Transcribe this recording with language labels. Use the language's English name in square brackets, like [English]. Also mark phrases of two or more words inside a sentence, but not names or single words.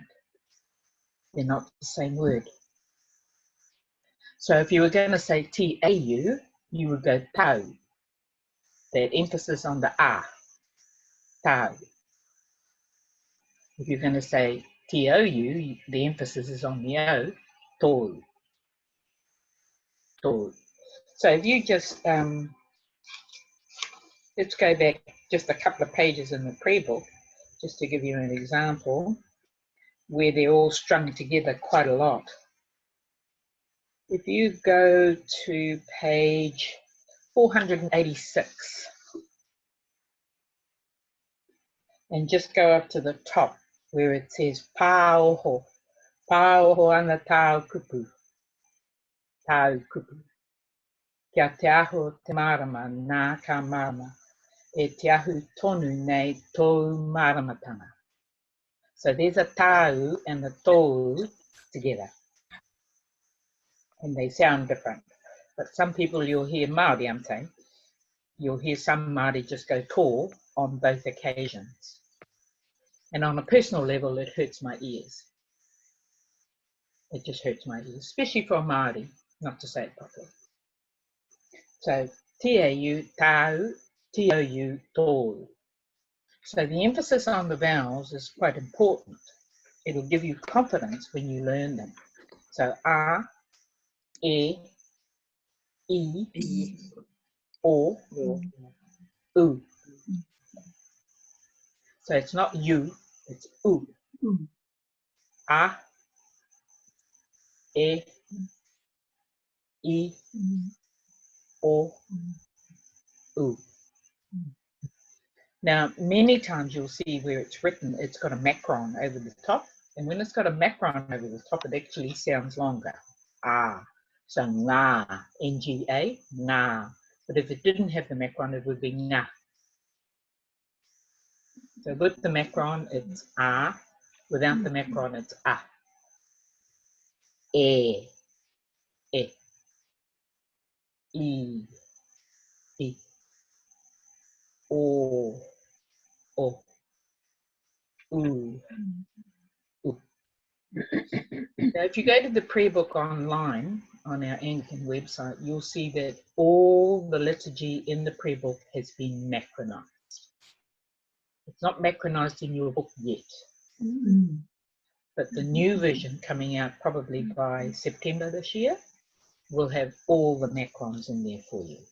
[English] They're not the same word. So if you were going to say T-A-U, you would go tau. That emphasis on the A, tau. If you're going to say T-O-U, the emphasis is on the O, tō, tō. So if you just, let's go back just a couple of pages in the prayer book, just to give you an example, where they're all strung together quite a lot. If you go to page 486 and just go up to the top where it says [Māori] Pāoho, Pāoho ana tāu kupu, tāu kupu. Kia te aho te marama nā ka marama, e te ahu tonu nei tōu maramatanga. [English] So there's a tāu and a tōu together. And they sound different. But some people you'll hear Māori, I'm saying, you'll hear some Māori just go tō on both occasions. And on a personal level, it hurts my ears. It just hurts my ears, especially for a Māori, not to say it properly. So, T-A-U, tāu, T-O-U, tō. So the emphasis on the vowels is quite important. It'll give you confidence when you learn them. So, a, e, I, o, u. So it's not you, it's u. A, e, I, o, u. Now, many times you'll see where it's written, it's got a macron over the top. And when it's got a macron over the top, it actually sounds longer. Ah, so ngā, N-G-A, ngā. But if it didn't have the macron, it would be ngā. So with the macron, it's a. Without the macron, it's a. E, e. I, I. O, o. U, u. Now, if you go to the prayer book online on our Anglican website, you'll see that all the liturgy in the prayer book has been macronized. It's not macronized in your book yet, but the new version coming out probably by September this year will have all the macrons in there for you.